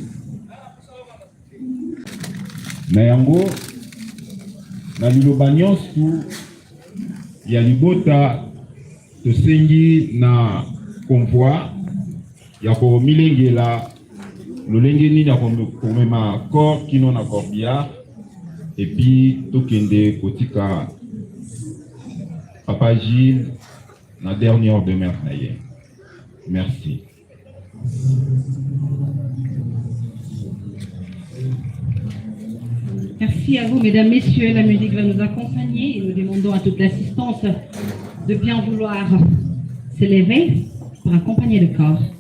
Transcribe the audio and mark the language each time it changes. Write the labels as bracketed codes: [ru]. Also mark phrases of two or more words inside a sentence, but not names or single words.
[ln] Na yango na liloba nyonso ya libota tosengi na convoi ya komilengela lolenge nini ya komema corps kino na corbillard epi tokende kotika Papa Gilles na [fr] dernière demeure [ln] na ye. [fr] Merci. Merci à vous, mesdames, messieurs. La musique va nous accompagner et nous demandons à toute l'assistance de bien vouloir s'élever pour accompagner le corps.